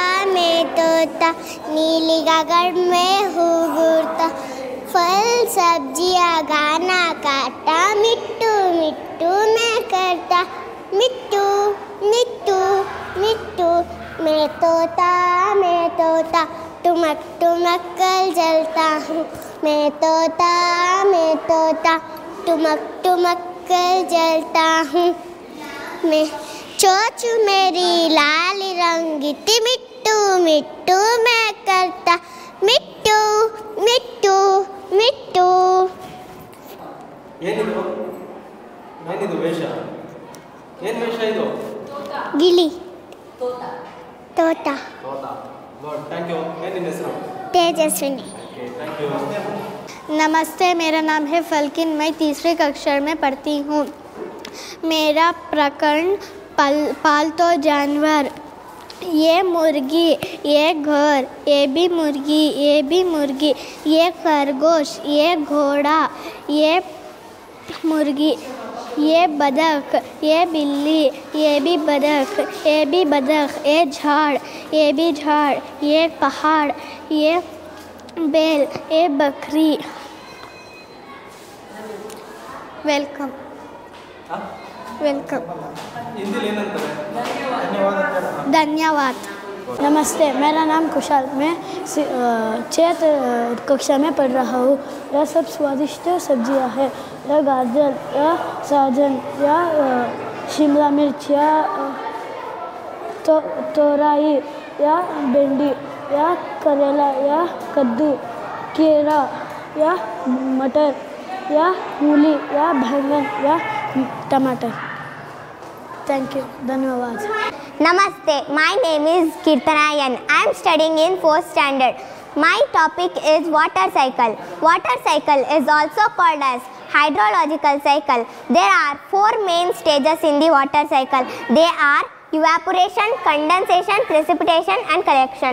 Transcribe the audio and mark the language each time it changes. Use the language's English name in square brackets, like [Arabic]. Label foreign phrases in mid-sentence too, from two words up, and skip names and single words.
[Hindi] नीली गगन में हूँ घूरता फल सब्जियाँ गाना काटा मिट्टू मिट्टू मैं करता मिट्टू मिट्टू मिट्टू मैं तोता टुमक टुमक कर जलता हूँ मैं तोता टुमक टुमक कर जलता हूँ मैं चोच मेरी लाल रंगीती मिट्टू मिट्टू मैं करता मिट्टू मिट्टू मिट्टू [Kannada] ಏನಿದು ವೇಷ? ಏನು ವೇಷ ಇದು? ಗಿಳಿ ತೋತ ತೋತ. [English] Thank you. [Kannada] ಏನು ನಿನ್ನ ಹೆಸರು? [Hindi] तेजस्विनी। [English] Thank you. [Hindi] नमस्ते, मेरा नाम है फलकिन, मैं तीसरी कक्षा में पढ़ती हूँ। मेरा प्रकरण पालतू जानवर। ये मुर्गी, ये घर, ये भी मुर्गी, ये भी मुर्गी, ये खरगोश, ये घोड़ा, ये मुर्गी, ये बदक, ये बिल्ली, ये भी बदक, ये भी बदक, ये झाड़, ये भी झाड़, ये पहाड़, ये बैल, ये बकरी। [English] Welcome welcome. [Kannada] ಹಿಂದಿಲಿ ಏನಂತಾರೆ? [Hindi] धन्यवाद। नमस्ते, मेरा नाम कुशाल, मैं चौथ कक्षा में पढ़ रहा हूँ। यह सब स्वादिष्ट सब्जियाँ हैं। यह गाजर या सहजन या शिमला मिर्च या तोरई या भिंडी या करेला या कद्दू, खीरा या मटर या मूली या बैंगन या टमाटर। [English] Thank you, धन्यवाद। Namaste, my name is Kirtanayan. I am studying in 4th standard. My topic is water cycle. Water cycle is also called as hydrological cycle. There are 4 main stages in the water cycle. They are evaporation, condensation, precipitation and collection.